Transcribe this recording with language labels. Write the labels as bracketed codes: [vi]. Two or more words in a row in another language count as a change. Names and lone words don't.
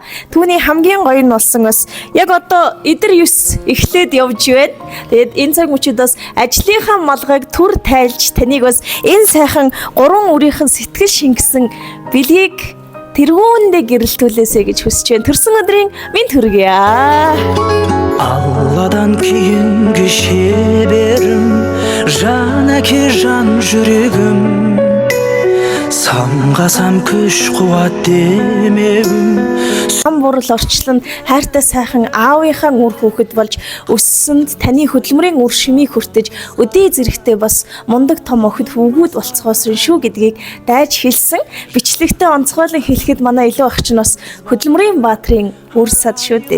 [mn] Түүний хамгийн гоё нь болсон бас яг одоо эдэр 9 эхлээд явж байна. Тэгээд энэ цаг мөчид бас ажлынхаа малгайг түр тайлж таныг бас энэ сайхан гурван үрийнхэн сэтгэл шингэсэн бэлгийг тэргүүндээ гэрэлтүүлээсэй гэж хүсэж байна. Төрсөн өдрийн мэнд хүргье. [kk] Алладан кейін кешеберім жанәке жан жүрегім самғасам күш қуат демеуім [mn] Ам бурал орчлон хайртай сайхан аавынхаа үр хүүхэд болж өссөнд таны хөдөлмөрийн үр шимийг хүртэж өдөө зэрэгтэй бас мундаг том охид хүүгүүд болцгоосон шүү гэдгийг дайж хэлсэн. Бичлэгтээ онцгойлон хэлэхэд манай илүү ах чинь бас хөдөлмөрийн баатрын үр сад шүү дээ.